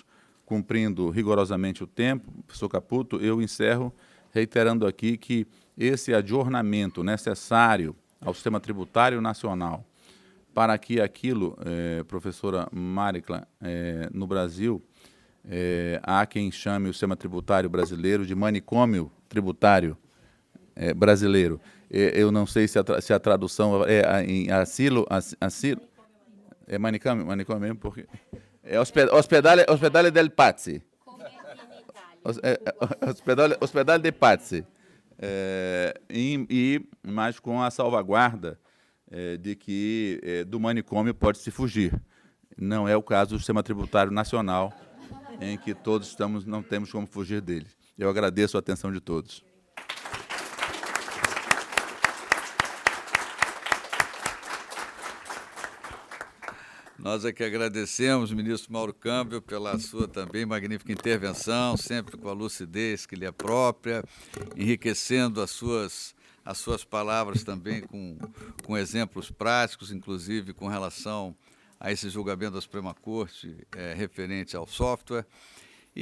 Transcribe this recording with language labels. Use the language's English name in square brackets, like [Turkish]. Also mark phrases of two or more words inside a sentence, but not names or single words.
[Portuguese] Cumprindo rigorosamente o tempo, professor Caputo, eu encerro reiterando aqui que esse adornamento necessário ao sistema tributário nacional para que aquilo, professora Maricla, no Brasil, há quem chame o sistema tributário brasileiro de manicômio tributário brasileiro. Eu não sei se a tradução é em asilo, é manicômio mesmo, porque é [Italian] ospedale del Pazzi. Ospedale de Pazzi. [Portuguese] Mas com a salvaguarda de que do manicômio pode-se fugir. Não é o caso do sistema tributário nacional, em que todos não temos como fugir dele. Eu agradeço a atenção de todos. Nós é que agradecemos, ministro Mauro Câmbio, pela sua também magnífica intervenção, sempre com a lucidez que lhe é própria, enriquecendo as suas palavras também com exemplos práticos, inclusive com relação a esse julgamento da Suprema Corte referente ao software.